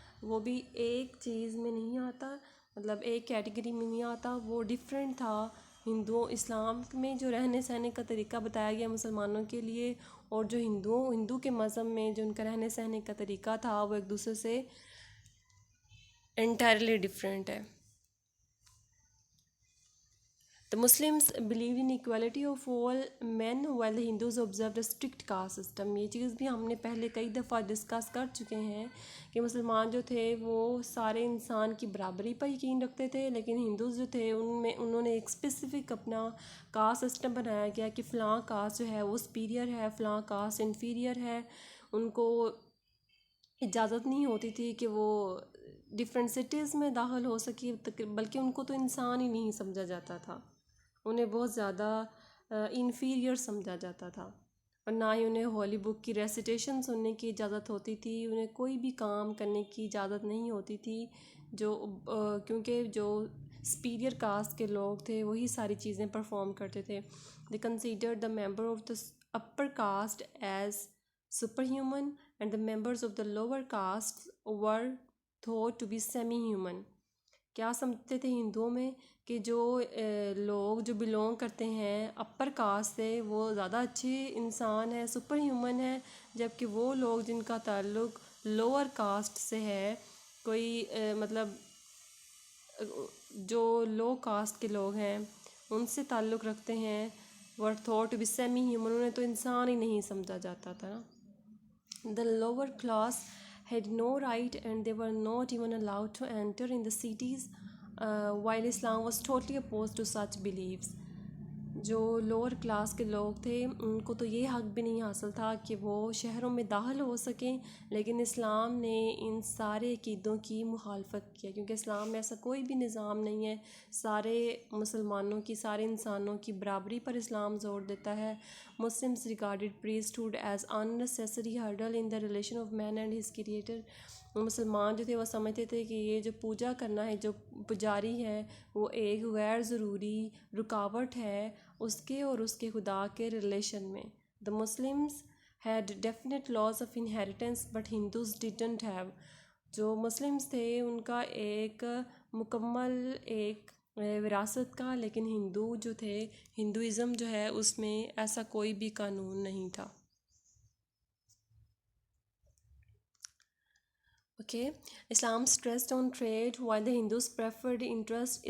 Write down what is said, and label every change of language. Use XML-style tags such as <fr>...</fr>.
<ur>وہ بھی ایک چیز میں نہیں آتا، مطلب ایک کیٹیگری میں نہیں آتا، وہ ڈیفرنٹ تھا. اسلام میں جو رہنے سہنے کا طریقہ بتایا گیا مسلمانوں کے لیے، اور جو ہندو کے مذہب میں جو ان کا رہنے سہنے کا طریقہ تھا وہ ایک دوسرے سے انٹائرلی ڈفرینٹ ہے.</ur> <en>The Muslims believed in equality of all men while the Hindus observed a strict caste system.</en> <ur>یہ چیز بھی ہم نے پہلے کئی دفعہ ڈسکس کر چکے ہیں کہ مسلمان جو تھے وہ سارے انسان کی برابری پر یقین رکھتے تھے، لیکن ہندوز جو تھے انہوں نے ایک اسپیسیفک اپنا کاسٹ سسٹم بنایا گیا کہ فلاں کاسٹ جو ہے وہ سپیریئر ہے، فلاں کاسٹ انفیریئر ہے. ان کو اجازت نہیں ہوتی تھی کہ وہ ڈفرینٹ سٹیز میں داخل ہو سکی، بلکہ ان کو تو انسان ہی نہیں سمجھا جاتا تھا، انہیں بہت زیادہ انفیریئر سمجھا جاتا تھا. اور نہ ہی انہیں ہولی بک کی ریسیٹیشن سننے کی اجازت ہوتی تھی، انہیں کوئی بھی کام کرنے کی اجازت نہیں ہوتی تھی، کیونکہ جو سپیریئر کاسٹ کے لوگ تھے وہی ساری چیزیں پرفارم کرتے تھے.</ur> <en>They considered the member of the upper caste as super human and the members of the lower caste were thought to be semi human.</en> <ur>کیا سمجھتے تھے ہندوؤں میں کہ جو لوگ جو بلونگ کرتے ہیں اپر کاسٹ سے وہ زیادہ اچھے انسان ہیں، سپر ہیومن ہیں، جبکہ وہ لوگ جن کا تعلق لوور کاسٹ سے ہے، کوئی مطلب جو لو کاسٹ کے لوگ ہیں ان سے تعلق رکھتے ہیں،</ur> <en>were thought to be semi human,</en> <ur>انہیں تو انسان ہی نہیں سمجھا جاتا تھا.</ur> <en>The lower class had no right and they were not even allowed to enter in the cities, while Islam was totally opposed to such beliefs.</en> <ur>جو لوور کلاس کے لوگ تھے ان کو تو یہ حق بھی نہیں حاصل تھا کہ وہ شہروں میں داخل ہو سکیں، لیکن اسلام نے ان سارے عقیدوں کی مخالفت کیا، کیونکہ اسلام میں ایسا کوئی بھی نظام نہیں ہے. سارے مسلمانوں کی، سارے انسانوں کی برابری پر اسلام زور دیتا ہے.</ur> <en>Muslims regarded priesthood as unnecessary hurdle in the relation of man and his creator.</en> <ur>مسلمان جو تھے وہ سمجھتے تھے کہ یہ جو پوجا کرنا ہے، جو پجاری ہے، وہ ایک غیر ضروری رکاوٹ ہے اس کے اور اس کے خدا کے ریلیشن میں.</ur> <en>The Muslims had definite laws of inheritance but Hindus didn't have.</en> <ur>جو مسلمز تھے ان کا ایک مکمل ایک وراثت کا، لیکن ہندو جو تھے، ہندوازم جو ہے اس میں ایسا کوئی بھی قانون نہیں تھا.</ur> <en>Okay, Islam stressed on trade while the Hindus preferred interest.</en>